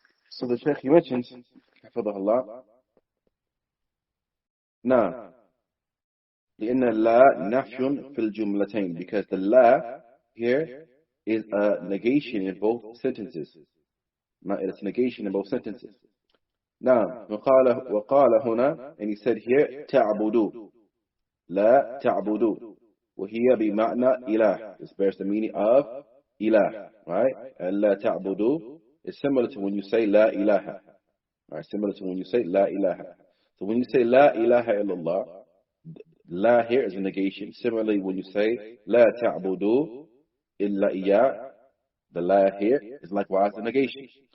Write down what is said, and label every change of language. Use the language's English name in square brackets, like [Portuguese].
[English] So the Shaykh, he mentions, [Arabic] حفظه الله, [English] now, [Arabic] لأن لا نفي في الجملتين, [English] because the la here is a negation in both sentences. It's a negation in both sentences. [Arabic] Now, وقال هنا, [English] and he said here, [Arabic] تعبدوا, لا تعبدوا, وهي بمعنى إله. [English] This bears the meaning of ilah, right? And [Arabic] لا تعبدوا [English] is similar to when you say La ilaha. Right? Similar to when you say La ilaha. So when you say La ilaha illallah, La here is a negation. Similarly, when you say La ta'budu illa iya, the La here is likewise a negation.